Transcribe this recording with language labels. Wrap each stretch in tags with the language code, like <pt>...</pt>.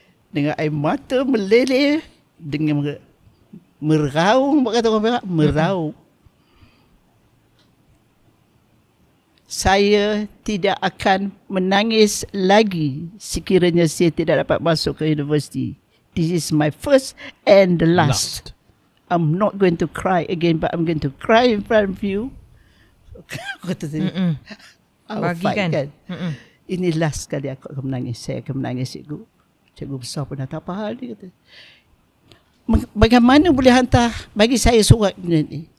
<ms>Dengan air mata meleleh, dengan meraung, kata orang Perak, meraung. Saya tidak akan menangis lagi sekiranya saya tidak dapat masuk ke universiti.</ms> <en>This is my first and the last. I'm not going to cry again, but I'm going to cry in front of you.</en> <ms>Aku kata tadi,</ms> <en>I'll fight</en> <ms>kan. Ini last kali aku akan menangis. Saya akan menangis cikgu. Cikgu besar pun dah tak apa hal, dia kata. Bagaimana boleh hantar bagi saya surat ni?</ms>